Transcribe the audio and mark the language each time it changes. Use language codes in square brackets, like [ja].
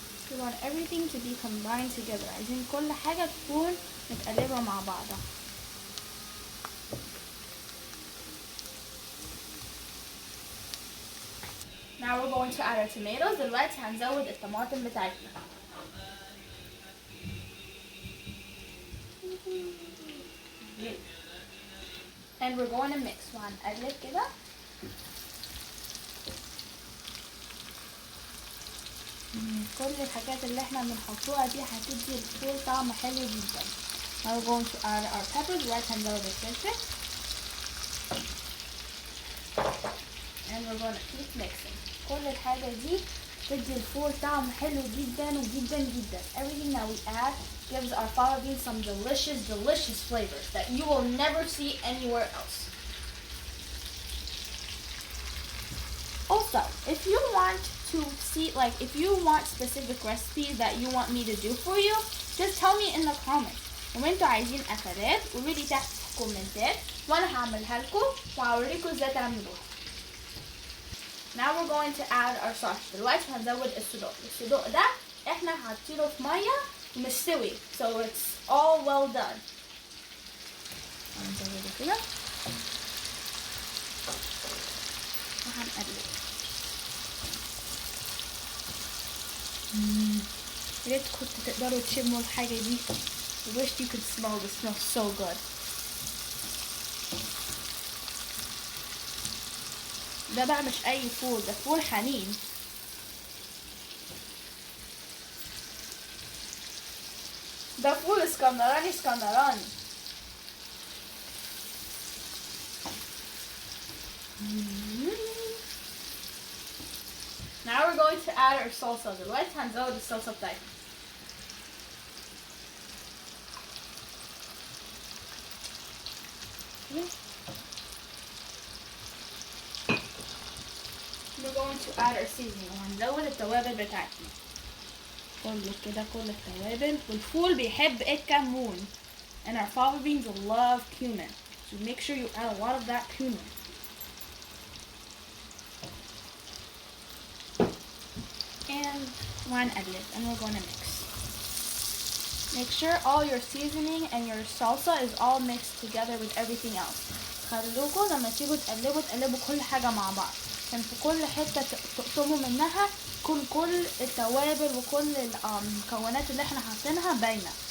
[en] We want everything to be combined together. [ar] عايزين كل حاجة تكون متقلبة مع بعضها. [en] Now we're going to add our tomatoes. [ar] دلوقتي هنزود الطماطم بتاعتنا. [en] And we're going to mix. [ar] وهنقلب كده. كل الحاجات اللي احنا بنحطوها دي هتدي الفول طعم حلو جدا. [en] Now we're going to add our peppers. [ar] دلوقتي هنزود الفلفل. [en] And we're going to keep mixing. [ar] كل الحاجة دي تدي الفول طعم حلو جدا وجدا جدا. [en] Everything that we add gives our fava beans some delicious flavors that you will never see anywhere else. Also, if you want to see, like, if you want specific recipes that you want me to do for you, just tell me in the comments. [ar] وانتوا عايزين اكلات قولوا لي تحت في الكومنتات وانا هعملها لكم وهوريكم ازاي تعملوها. [en] Now we're going to add our sauce. [ar] دلوقتي هنزود الصدوق. الصدوق ده احنا حاطينه في ميه ومستوي. [en] So it's all well done. [ar] هنزوده كده. وهنقلب. يا ريت كنتوا تقدروا تشموا الحاجة دي. [en] I wish you could smell this. It smells so good. [ar] ده بقى مش أي فول، ده فول حنين. ده فول اسكندراني. [en] Now we're going to add our salsa. [ar] دلوقتي هنزود الصلصة بتاعتنا. [en] We're going to add our seasoning. [ar] وهنزود التوابل بتاعتنا. كل التوابل. والفول بيحب الكمون. [en] And our fava beans love cumin. So make sure you add a lot of that cumin. And [ar] وهنقلب. [en] And we're going to mix. Make sure all your seasoning and your salsa is all mixed together with everything else. [ar] خلوكوا لما تيجوا تقلبوا كل حاجة مع بعض. عشان في كل حتة تقطموا منها كل التوابل وكل المكونات اللي احنا حاطينها باينة.